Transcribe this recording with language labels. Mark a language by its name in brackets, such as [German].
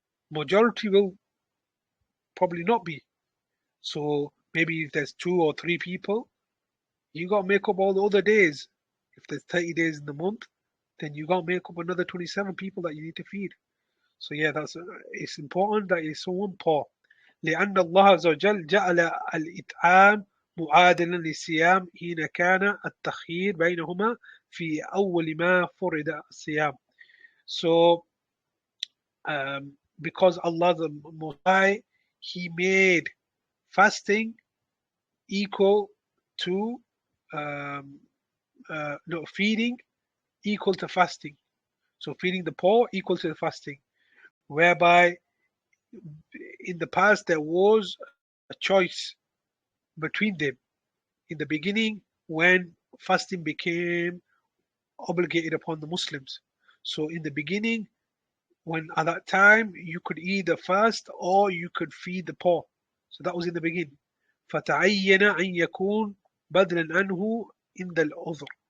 [English] Majority will probably not be. So maybe if there's 2 or 3 people, you got to make up all the other days. If there's 30 days in the month, then you got to make up another 27 people that you need to feed. So yeah, it's important that it's someone poor. [Arabic] لأن الله عز وجل جعل الإطعام معادلا للصيام حين كان التخيير بينهما في أول ما فرض الصيام. [English] So because Allah the Most High, He made fasting equal to no, feeding equal to fasting. So feeding the poor equal to the fasting, whereby in the past there was a choice between them. In the beginning, when fasting became obligated upon the Muslims. So in the beginning, when at that time you could either fast or you could feed the poor. So that was in the beginning. [Arabic] فتعين أن يكون بدلا عنه عند العذر.